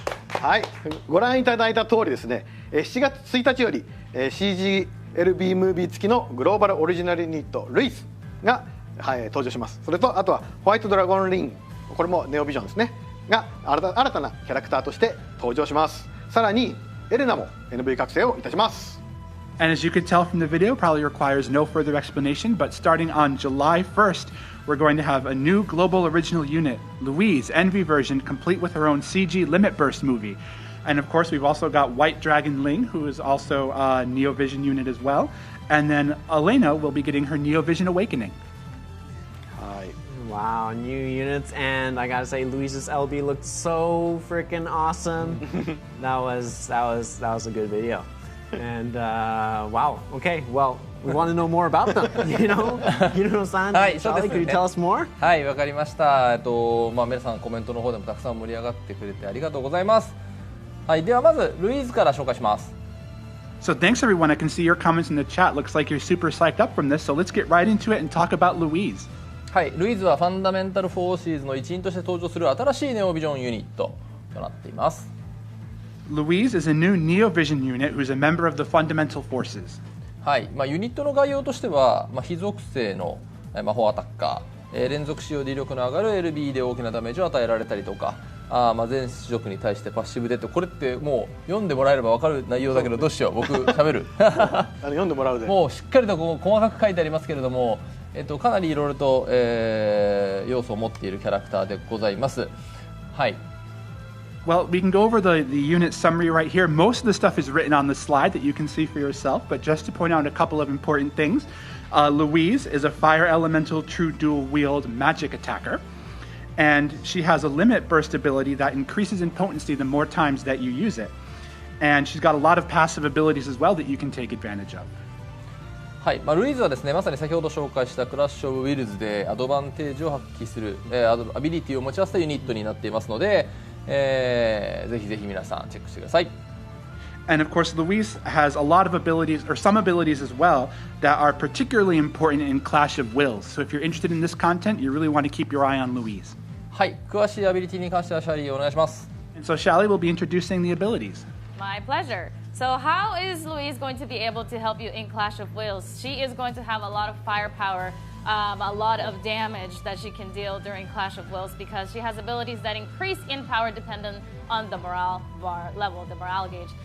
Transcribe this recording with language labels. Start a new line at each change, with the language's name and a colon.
Japanese: はい、ご覧いただいた通りですね、7月1日より CGLB ムービー付きのグローバルオリジナルユニットルイスが、登場します。それとあとはホワイトドラゴンリン、これもネオビジョンですねが新たなキャラクターとして登場します。さらにエレナも NV 覚醒をいたします。
English: And as you could tell from the video, probably requires no further explanation, but starting on July 1st, we're going to have a new global original unit, Louise, Envy version, complete with her own CG Limit Burst movie. And of course, we've also got White Dragon Ling, who is also a Neo Vision unit as well. And then Elena will be getting her Neo Vision Awakening. Wow, new units, and I gotta say, Louise's LB looked so freaking awesome. that was a good video. And wow, okay, well, we want to know more about them. Hirono-san, Shaly, could you tell us more?
Japanese: はい、わかりました。皆さんコメントの方でもたくさん盛り上がってくれてありがとうございます。はい、ではまずルイーズから紹介します。
English: So thanks everyone. I can see your comments in the chat. Looks like you're super psyched up from this. So let's get right into it and talk about Louise.
Japanese: はい、ルイーズはファンダメンタル4シーズの一員として登場する新しいネオビジョンユニットとなっています。
English: Louise is a new Neo Vision unit who's a member of the Fundamental Forces.
Japanese: はい、ユニットの概要としては、非属性の魔法アタッカー、連続使用で威力の上がる LB で大きなダメージを与えられたりとか、全種族に対してパッシブでって、これってもう読んでもらえれば分かる内容だけどどうしよう、僕喋る読んでもらうでもうしっかりと細かく書いてありますけれども、かなりいろいろと、要素を持っているキャラクターでございます。はい。
English: Well, we can go over the unit summary right here. Most of the stuff is written on the slide that you can see for yourself, but just to point out a couple of important things, Louise is a fire elemental true dual wield magic attacker, and she has a limit burst ability that increases in potency the more times that you use it. And she's got a lot of passive abilities as well that you can take advantage of.
Japanese: はい、ルイーズはですね、まさに先ほど紹介したクラッシュ・オブ・ウィルズでアドバンテージを発揮する、アビリティを持ち合わせたユニットになっていますので、ぜひぜひ皆さんチェックしてください。
English: And of course, Louise has a lot of abilities, or some abilities as well, that are particularly important in Clash of Wills. So if you're interested in this content, you really want to keep your eye on Louise.
Japanese: はい、詳しいアビリティに関してはシャリーお願いします。
English: And so Shaly will be introducing the abilities. My pleasure. So how is Louise going to be able to help you in Clash of Wills? She is going to have a lot of firepower, a lot of damage that she can deal during Clash of Wills because she has abilities that increase in power dependent on the morale bar level, the morale gauge.